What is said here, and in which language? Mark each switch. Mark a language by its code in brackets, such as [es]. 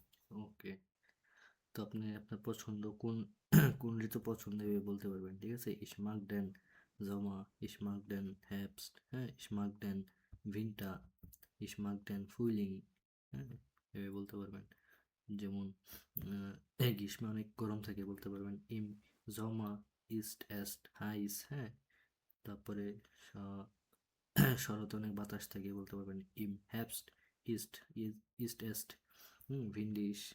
[bn] ওকে, তো আপনি আপনার পছন্দ কোন কোন ঋতু পছন্দ এভাবে বলতে পারবেন, ঠিক আছে? [de] Ich mag den Sommer, ich mag den Herbst, হ্যাঁ, ich mag den Winter, ich mag den Frühling, হ্যাঁ, এভাবে বলতে পারবেন। [bn] যেমন গ্রীষ্মে অনেক গরম থাকে বলতে পারবেন [de] im Sommer ist es heiß, [bn] হ্যাঁ। তারপরে স- শরতে অনেক বাতাস থাকে বলতে পারবেন [de] im Herbst ist es windig।